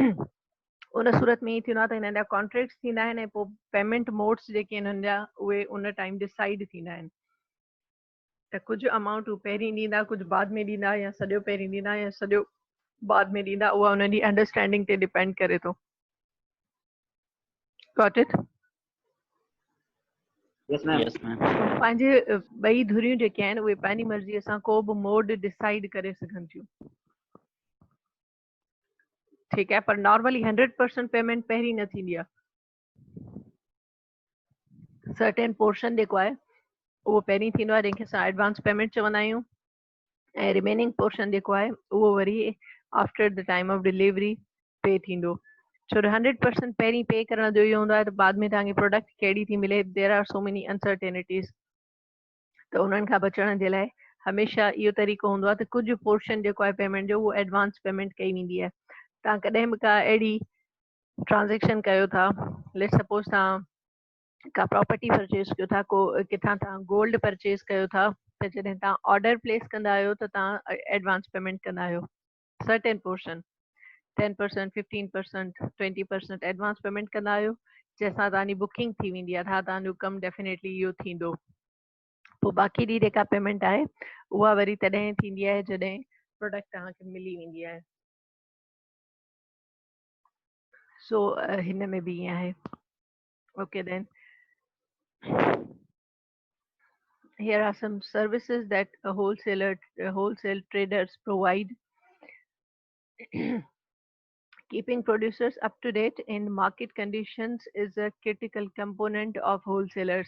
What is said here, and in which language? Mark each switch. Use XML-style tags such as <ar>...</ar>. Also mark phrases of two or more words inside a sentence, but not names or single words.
<sd>उन सूरत में ई थींदो आहे त हिननि जा कॉन्ट्रैक्ट्स थींदा आहिनि ऐं पोइ</sd> <en>payment modes</en> <sd>जेके हिननि जा उहे उन टाइम डिसाइड थींदा आहिनि त कुझु अमाउंट हू पहिरीं ॾींदा, कुझु बाद में ॾींदा, या सॼो पहिरीं ॾींदा या सॼो बाद में ॾींदा, उहा उन्हनि जी अंडरस्टैंडिंग ते डिपेंड करे थो।</sd> <en>Got it? Yes, ma'am. Yes ma'am.</en> <sd>पंहिंजे ॿई धुरियूं जेके आहिनि उहे पंहिंजी मर्ज़ीअ सां को बि मोड डिसाइड करे सघनि थियूं, ठीकु आहे, पर</sd> <en>normally 100% payment</en> <sd>पहिरीं न थींदी आहे।</sd> <en>certain portion</en> <sd>जेको आहे उहो पहिरीं थींदो आहे जंहिंखे असां</sd> <en>advance payment</en> <sd>चवंदा आहियूं, ऐं</sd> <en>remaining portion</en> <sd>जेको आहे उहो वरी</sd> <en>after the time of delivery pay</en> <sd>थींदो। छो त 100% पहिरीं पे करण जो इहो हूंदो आहे त बाद में तव्हांखे प्रोडक्ट कहिड़ी थी मिले,</sd> <en>there are so many uncertainties,</en> <sd>त उन्हनि खां बचण जे लाइ हमेशह इहो तरीक़ो हूंदो आहे त कुझु पोर्शन जेको आहे पेमेंट जो उहो</sd> <en>advance payment</en> <sd>कई वेंदी आहे। तव्हां कॾहिं बि का अहिड़ी ट्रांज़ेक्शन कयो था,</sd> <en>let suppose</en> <sd>तव्हां का</sd> <en>property purchase</en> <sd>कयो था, को किथां तव्हां</sd> <en>gold purchase</en> <sd>कयो था, त जॾहिं तव्हां</sd> <en>order place</en> <sd>कंदा आहियो त तव्हां</sd> <en>advance payment</en> <sd>कंदा आहियो</sd> <en>certain portion,</en> <sd>10%, 15%, 20%</sd> <en>advance payment</en> <sd>कंदा आहियो, जंहिंसां तव्हांजी बुकिंग थी वेंदी आहे, हा तव्हांजो कमु डेफिनेटली इहो थींदो। पोइ बाक़ी ॾी जेका पेमेंट आहे उहा वरी तॾहिं थींदी आहे जॾहिं प्रोडक्ट तव्हांखे मिली वेंदी आहे। सो हिन में बि ईअं आहे।</sd> <en>okay then, here are some services that a wholesale traders provide. Keeping producers up to date in market conditions is a critical component of wholesalers.</en>